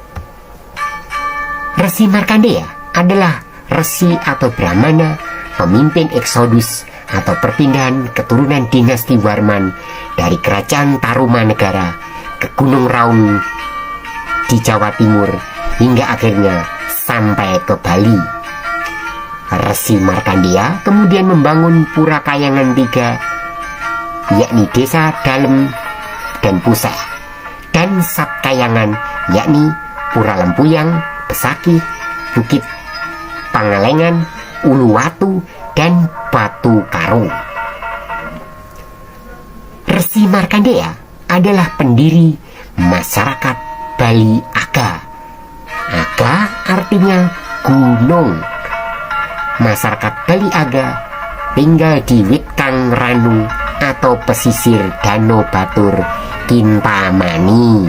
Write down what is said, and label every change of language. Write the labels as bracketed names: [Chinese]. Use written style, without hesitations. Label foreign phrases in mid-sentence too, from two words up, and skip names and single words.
[Indonesian] Resi Markandeya adalah Resi atau Brahmana, pemimpin eksodus atau perpindahan keturunan dinasti Warman dari kerajaan Tarumanegara ke Gunung Raung di Jawa Timur hingga akhirnya sampai ke Bali. Resi Markandeya kemudian membangun Pura Kayangan 3, yakni Desa Dalem dan Puseh, dan Sabkayangan, yakni Pura Lempuyang, Besakih, Bukit Pangalengan, Uluwatu, dan Batu Karo. Resi Markandeya adalah pendiri masyarakat Bali Aga. Aga artinya gunung. Masyarakat Bali Aga tinggal di Witkang Ranu atau pesisir Danau Batur, Kintamani.